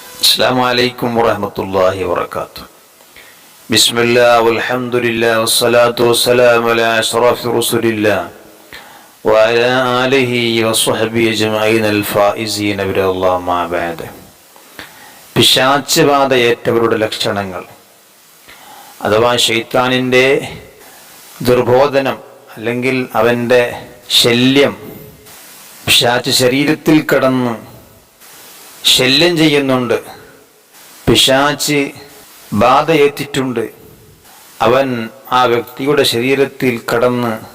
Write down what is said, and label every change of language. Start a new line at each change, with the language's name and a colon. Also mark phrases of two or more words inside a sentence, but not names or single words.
Arabic: السلام عليكم ورحمة الله وبركاته. بسم الله والحمد لله والصلاة والسلام على أشرف رسول الله وعلى آله وصحبه أجمعين الفائزين برضا الله ما بعد.
Malayalam: പിശാചബാധയേറ്റവരുടെ ലക്ഷണങ്ങൾ അഥവാ ശൈത്താനിൻ്റെ ദുർബോധനം അല്ലെങ്കിൽ അവൻ്റെ ശല്യം, പിശാച് ശരീരത്തിൽ കടന്ന് ശല്യം ചെയ്യുന്നുണ്ട്, പിശാച് ബാധയേറ്റിട്ടുണ്ട്, അവൻ ആ വ്യക്തിയുടെ ശരീരത്തിൽ കടന്ന്